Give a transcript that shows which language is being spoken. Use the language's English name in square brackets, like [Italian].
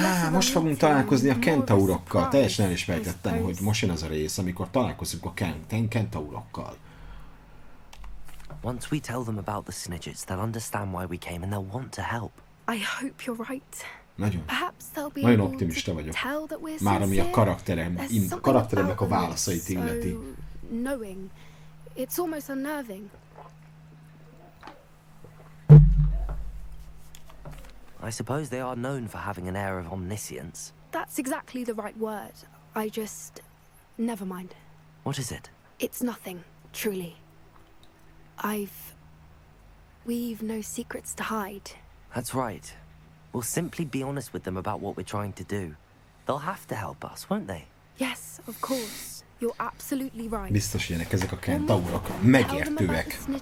[Hungarian] Most fogunk találkozni a kentaurokkal. Teljesen elismertettem, hogy most jön az a rész, amikor találkozunk a kentaurokkal. [English] Once we tell them about the snitches, they'll understand why we came and they'll want to help. I hope you're right. [Hungarian] Nagyon. [English] Perhaps they'll be [Hungarian] nagyon optimista vagyok. Már ami a karakteremnek a válaszait illeti. [English] Knowing. It's almost unnerving. I suppose they are known for having an air of omniscience. That's exactly the right word. I just... never mind. What is it? It's nothing, truly. We've no secrets to hide. That's right. We'll simply be honest with them about what we're trying to do. They'll have to help us, won't they? Yes, of course. You're absolutely right. [Hungarian] Biztos jönnek ezek a kentaurok. Megértőek.